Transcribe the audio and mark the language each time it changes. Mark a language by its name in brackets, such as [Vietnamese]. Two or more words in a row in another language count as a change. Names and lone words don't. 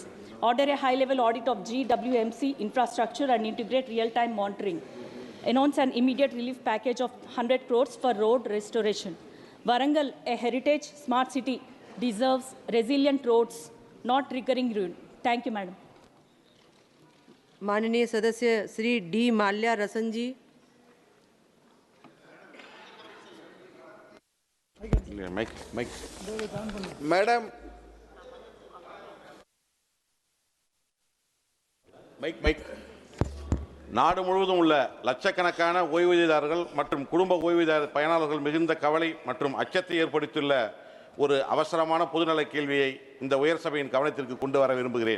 [English] Order a high-level audit of GWMC infrastructure and integrate real-time monitoring. Announce an immediate relief package of 100 crores for road restoration. Warangal, a heritage smart city, deserves resilient roads, not recurring ruin. Thank you, Madam. [Hindi] माननीय सदस्य श्री डी माल्या रसन जी। [Tamil] मैडम நாடு முழுவதும் உள்ள லட்சக்கணக்கான ஓய்வூதியதாரர்கள் மற்றும் குடும்ப ஓய்வூதிய பயனாளர்கள் மிகுந்த கவலை மற்றும் அச்சத்தை ஏற்படுத்தியுள்ள ஒரு அவசரமான பொதுநல கேள்வியை இந்த உயர் சபையின் கவனத்திற்கு கொண்டு வர விரும்புகிறேன்.